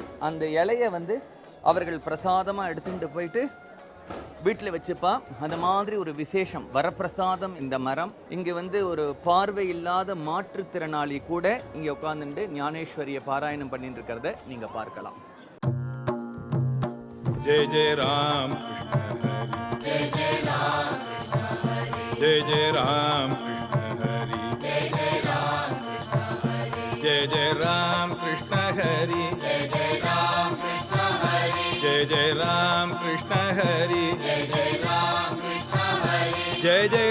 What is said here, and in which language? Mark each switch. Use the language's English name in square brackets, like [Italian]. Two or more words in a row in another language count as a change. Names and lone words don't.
[Tamil] அந்த இலையை வந்து அவர்கள் பிரசாதமாக எடுத்துகிட்டு போயிட்டு வீட்டில் வச்சுப்பா. அந்த மாதிரி ஒரு விசேஷம் வரப்பிரசாதம் இந்த மரம். இங்கே வந்து ஒரு பார்வை இல்லாத மாற்றுத்திறனாளி கூட இங்கே உட்காந்துட்டு ஞானேஸ்வரியை பாராயணம் பண்ணிட்டு இருக்கிறத நீங்கள் பார்க்கலாம். [Marathi] जय जय राम कृष्ण हरि जय जय राम कृष्ण हरि जय जय राम कृष्ण हरि जय जय राम कृष्ण हरि जय जय राम कृष्ण हरि जय जय राम कृष्ण हरि जय जय राम कृष्ण हरि जय जय राम कृष्ण हरि जय जय